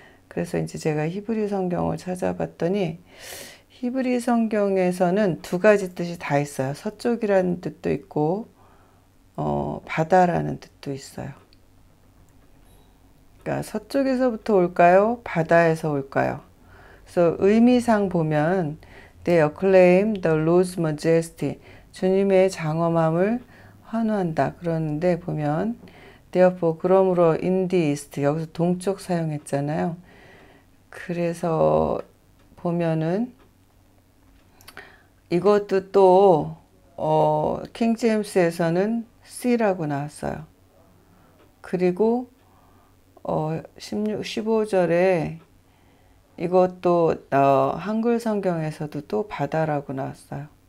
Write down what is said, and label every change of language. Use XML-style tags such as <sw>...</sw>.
<ko>그래서 이제 제가 히브리 성경을 찾아봤더니 히브리 성경에서는 두 가지 뜻이 다 있어요. 서쪽이라는 뜻도 있고 바다라는 뜻도 있어요. 그러니까 서쪽에서부터 올까요? 바다에서 올까요? 그래서 의미상 보면</ko> <en>They acclaim the Lord's majesty.</en> <ko>주님의 장엄함을 환호한다. 그러는데 보면</ko> <en>Therefore,</en> <ko>그러므로</ko> <en>in the east.</en> <ko>여기서 동쪽 사용했잖아요. 그래서 보면은 이것도 또 킹 제임스에서는 C라고 나왔어요. 그리고 15절에 이것도 한글 성경에서도 또 바다라고 나왔어요.</ko>